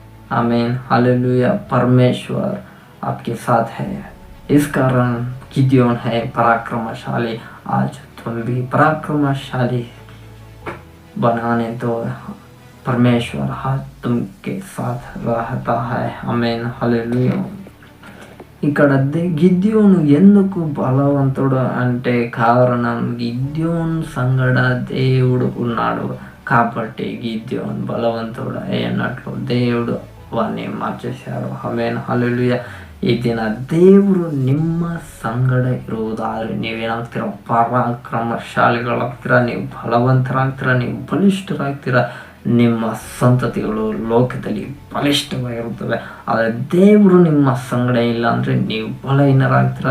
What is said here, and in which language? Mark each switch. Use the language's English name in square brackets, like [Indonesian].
[Hindi] आमीन हालेलुया। परमेश्वर आपके साथ है, इस कारण गिद्योन है पराक्रमशाली। आज तुम भी पराक्रमशाली बनाने तो परमेश्वर हाथ तुमके साथ रहता है। आमीन हालेलुया. [Telugu] ఇక్కడ గిద్యోను ఎందుకు బలవంతుడు అంటే కారణం గిద్యోన్ సంగడ దేవుడు ఉన్నాడు కాబట్టి గిద్యోన్ బలవంతుడు అయినట్లు దేవుడు వాడిని మార్చేశారు. [Kannada] Amen hallelujah. ಈ ದಿನ ದೇವರು ನಿಮ್ಮ ಸಂಗಡ ಇರುವುದಾದ್ರೆ ನೀವೇನಾಗ್ತೀರ? ಪರಾಕ್ರಮಶಾಲಿಗಳಾಗ್ತೀರ, ನೀವು ಬಲವಂತರಾಗ್ತೀರ, ನೀವು ಬಲಿಷ್ಠರಾಗ್ತೀರ. ನಿಮ್ಮ ಸಂತತಿಗಳು ಲೋಕದಲ್ಲಿ ಬಲಿಷ್ಠವಾಗಿರುತ್ತವೆ. ಆದರೆ ದೇವರು ನಿಮ್ಮ ಸಂಗಡ ಇಲ್ಲ ಅಂದರೆ ನೀವು ಬಲಹೀನರಾಗ್ತೀರ.